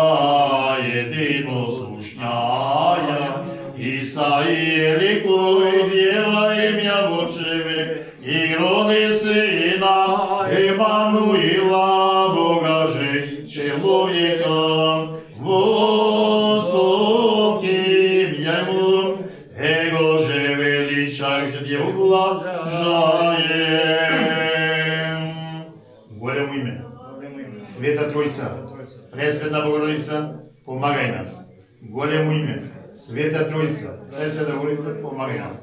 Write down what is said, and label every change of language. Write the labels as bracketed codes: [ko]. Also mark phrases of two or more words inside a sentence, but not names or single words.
[cu] единосущная, Исаия ликуй Дева имя в чреве, и роды Сына Эммануила, Бога же человека, воступим Ему, Его же величайше ублажаем. [mk] Големо име, Света Троица, Пресвета Богородица, помагай нас. Големо име, Света Троица, Пресвета Богородица, помагай нас.